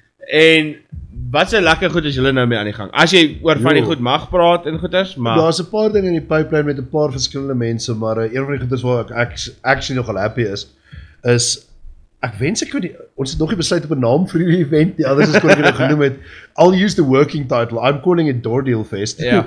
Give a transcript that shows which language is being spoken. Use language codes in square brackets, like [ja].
[af] En wat se lekker goed is julle nou mee aan die gang? As jy oor van die goed mag praat en goeders, maar daar's 'n paar dinge in die pipeline met 'n paar verskillende mense, maar een van die goeders waar ek actually nogal happy is ek wens ek ons het nog nie besluit op 'n naam vir die event nie, anders kon ek dit genoem het. [en] I'll use the working title. I'm calling it Door Deal Fest.